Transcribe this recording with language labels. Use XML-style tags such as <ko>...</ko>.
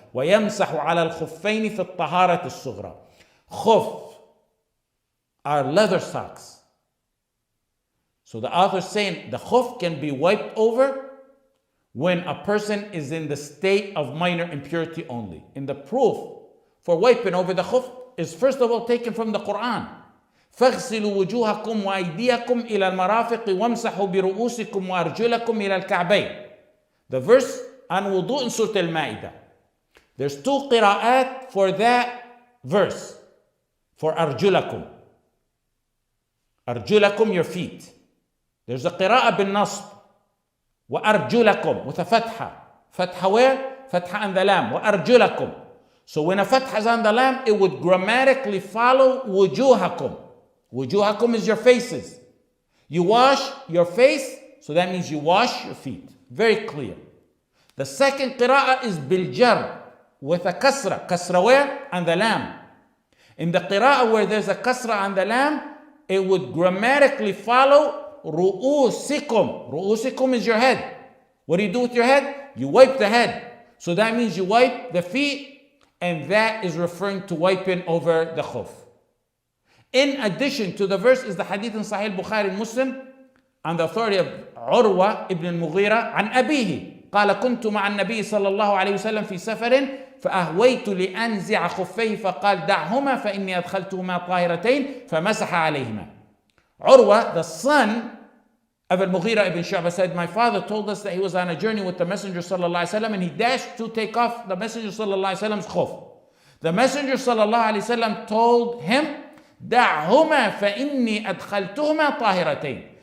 <ar>وَيَمْسَحُ عَلَى الْخُفَّيْنِ فِي الطَّهَارَةِ الصُّغْرَى.</ar> <en>Khuf are leather socks. So the author is saying the khuf can be wiped over when a person is in the state of minor impurity only. And the proof for wiping over the khuf is first of all taken from the Quran.</en> <ar>فَاغْسِلُوا وُجُوهَكُمْ وَأَيْدِيَكُمْ إِلَى الْمَرَافِقِ وَامْسَحُوا بِرُؤُوسِكُمْ وَأَرْجُلَكُمْ إِلَى الْكَعْبَيْنِ.</ar> <en>The verse on wudu in Surah Al-Ma'idah. There's two qira'at for that verse. For arjulakum. Arjulakum, your feet. There's a qira'ah bin nasb. Wa arjulakum, with a fatha. Fatha where? Fatha and the lam. Wa arjulakum. So when a fatha is on the lam, it would grammatically follow wujuhakum. Wujuhakum is your faces. You wash your face, so that means you wash your feet. Very clear. The second qira'ah is biljar, with a kasra. Kasra where? On the lam. In the qira'ah where there's a kasra on the lam, it would grammatically follow ru'usikum. Ru'usikum is your head. What do you do with your head? You wipe the head. So that means you wipe the feet, and that is referring to wiping over the khuf. In addition to the verse is the hadith in Sahih Bukhari and Muslim on the authority of Urwa ibn al-Mughira</en> <ar>عن أبيه قال كنت مع النبي صلى الله عليه وسلم في سفر فأهويت لأنزع خفيه فقال دعهما فإني أدخلتهما طاهرتين فمسح عليهما.</ar> <en>Urwa, the son of al-Mughira ibn Shu'bah, said, my father told us that he was on a journey with the Messenger sallallahu alaihi wasallam and he dashed to take off the Messenger sallallahu alaihi wasallam's khuf. The Messenger sallallahu alaihi wasallam told him,</en> <ar>دعهما فإني أدخلتهما طاهرتين.</ar>